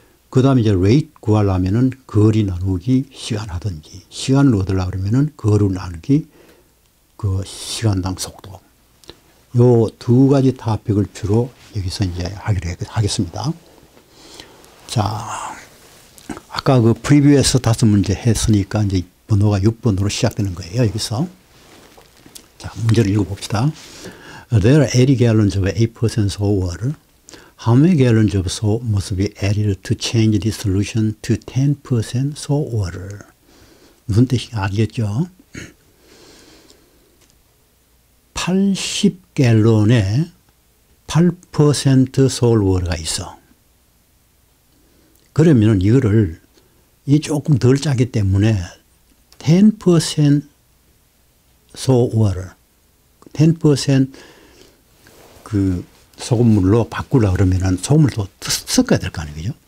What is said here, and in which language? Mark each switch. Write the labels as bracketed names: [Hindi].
[Korean] 그 다음에 이제 rate 구하려면은 거리 나누기 시간 하든지, 시간을 얻으려고 그러면은 거리 나누기 그 시간당 속도. 요 두 가지 토픽을 주로 여기서 이제 하기로 하겠습니다. 자, 아까 그 프리뷰에서 5문제 했으니까 이제 번호가 6번으로 시작되는 거예요. 여기서. 자, 문제를 읽어봅시다. [English] There are 80 gallons of 8% salt water. How many gallons of salt must be added to change this solution to 10% salt water? [Korean] 무슨 뜻인지 알겠죠? 80갤론에 8% salt water가 있어. 그러면 이거를 이 조금 덜 짜기 때문에 10% salt water, 10% 그 소금물로 바꾸려고 그러면은 소금을 더 섞어야 될 거 아니에요?